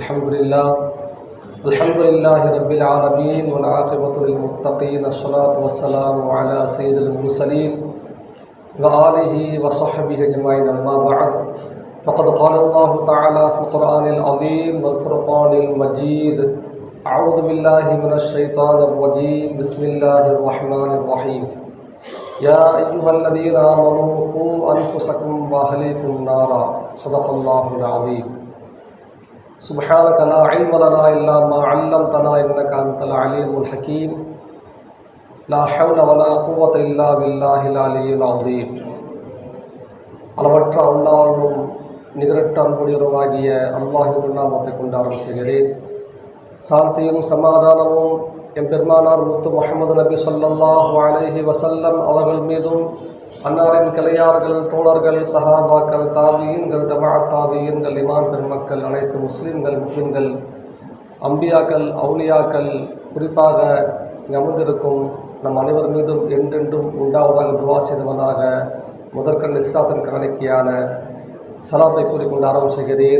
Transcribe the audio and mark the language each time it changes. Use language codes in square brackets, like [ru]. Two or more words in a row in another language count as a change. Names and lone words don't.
[ar] الحمد لله رب العالمين والعاقبة للمتقين الصلاة والسلام على سيد المرسلين وآله وصحبه أجمعين أما بعد فقد قال الله تعالى في القرآن العظيم والفرقان المجيد أعوذ بالله من الشيطان الرجيم بسم الله الرحمن الرحيم يا أيها الذين آمنوا قوا أنفسكم وأهليكم نارا صدق الله العظيم سبحانك لا علم لنا إلا ما علمتنا إنك أنت العليم الحكيم لا حول ولا قوة إلا بالله العلي العظيم [ta] அளவற்ற அல்லாஹ்வும் நிகரற்ற அன்புடையவருமாகிய அல்லாஹ்வின் திருநாமத்தை கொண்டு ஆரம்பிக்கிறேன். சாந்தியும் சமாதானமும் எம்பெருமானார் முத்து முஹம்மது நபி [ar] صلى الله عليه وسلم [ta] அவர்கள் மீதும் அன்னாரின் கிளையார்கள், தோழர்கள், சஹாபாக்கள், தாபியீன்கள், தபஅத் தாபியீன்கள், இமாம் பெருமக்கள், அனைத்து முஸ்லிம்கள், முஸ்லிம்கள், அம்பியாக்கள், அவுலியாக்கள், குறிப்பாக அமர்ந்திருக்கும் நம் அனைவர் மீதும் என்றென்றும் உண்டாவதாக துவா செய்தவனாக முதற்கண் இஸ்லாத்தின் காணிக்கையான சலாத்தை கூறிக்கொண்டு ஆரம்பிக்கிறேன்.